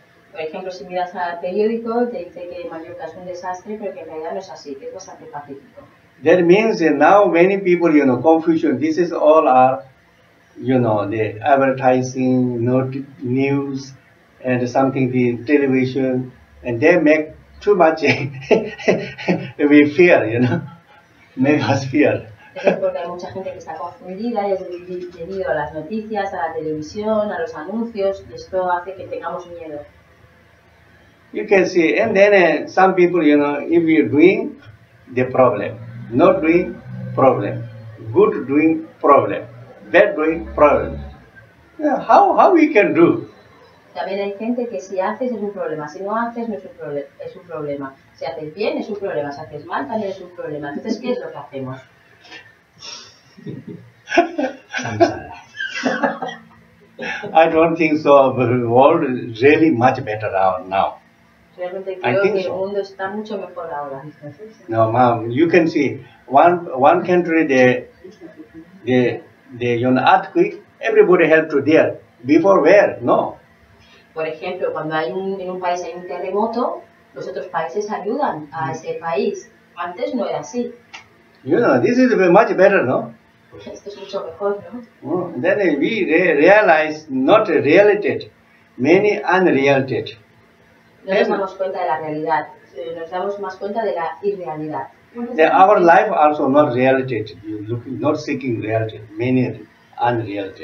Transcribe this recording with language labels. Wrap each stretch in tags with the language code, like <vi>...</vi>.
<es>Por ejemplo, si miras al periódico, te dice que Mallorca es un desastre, pero que en realidad no es así, que es bastante pacífico.</es> <en>That means now many people, confusion. This is all are, the advertising, news, and something the television, and they make too much. We fear, make us fear.</en> <es>Es porque hay mucha gente que está confundida y es debido a las noticias, a la televisión, a los anuncios, y esto hace que tengamos miedo.</es> <en>You can see, and then some people, if you're doing, the problem. Not doing, problem. Good doing, problem. Bad doing, problem. Yeah, how we can do?</en> <es>También hay gente que si haces es un problema, si no haces no es un problema. Si haces bien es un problema, si haces mal también es un problema. Entonces, ¿qué es lo que hacemos?</es> <en>I don't think so. The world is really much better now.</en> <es>Realmente creo que el mundo está mucho mejor ahora.</es> <en>No, ma'am, you can see one country the earthquake, everybody help to there. Before where? No.</en> <es>Por ejemplo, cuando en un país hay un terremoto, los otros países ayudan a ese país. Antes no era así.</es> <en>This is much better, no?</en> <es>Esto es mucho mejor, ¿no?</es> <en>Then we realize not reality, many unreality.</en> <es>No nos damos cuenta de la realidad, nos damos más cuenta de la irrealidad.</es> <en>Our life also not reality, not seeking reality, many unreality.</en>